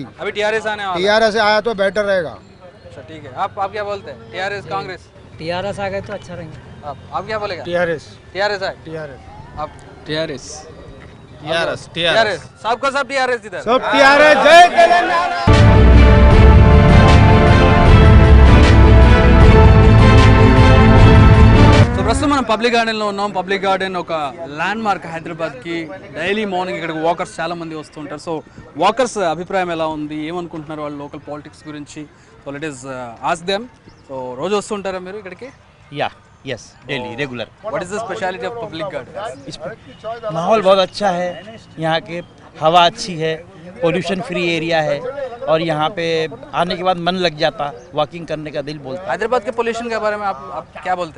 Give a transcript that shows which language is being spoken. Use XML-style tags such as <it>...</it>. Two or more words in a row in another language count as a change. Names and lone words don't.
<hi>अभी टीआरएस आने वाला. टीआरएस आया तो बेटर रहेगा. अच्छा ठीक है. आप क्या बोलते हैं? टीआरएस कांग्रेस? टीआरएस आ गए तो अच्छा रहेंगे. आप क्या बोलेगा? टीआरएस आए. आप टीआरएस सबका सब टीआरएस इधर. सब टीआरएस. जय तेलंगाना.</hi> <te>సో ప్రస్తుతం మనం పబ్లిక్ గార్డెన్లో ఉన్నాం. పబ్లిక్ గార్డెన్ ఒక ల్యాండ్ మార్క్ హైదరాబాద్కి.</te> <en>daily morning</en> <te>ఇక్కడికి వాకర్స్ చాలా మంది వస్తుంటారు. సో వాకర్స్ అభిప్రాయం ఎలా ఉంది, ఏమనుకుంటున్నారు వాళ్ళు లోకల్ పాలిటిక్స్ గురించి,</te> <en>so so let us ask them.</en> <te>సో రోజు వస్తుంటారా మీరు ఇక్కడికి?</te> <en>Ya yes daily regular. What is the speciality of Public Garden?</en> <hi>माहौल बहुत अच्छा है, यहाँ के हवा अच्छी है,</hi> <en>pollution free area</en> <hi>है और यहाँ पे आने के बाद मन लग जाता, वॉकिंग करने का दिल बोलता. हैदराबाद के पोल्यूशन के बारे में आप क्या बोलते हैं?</hi>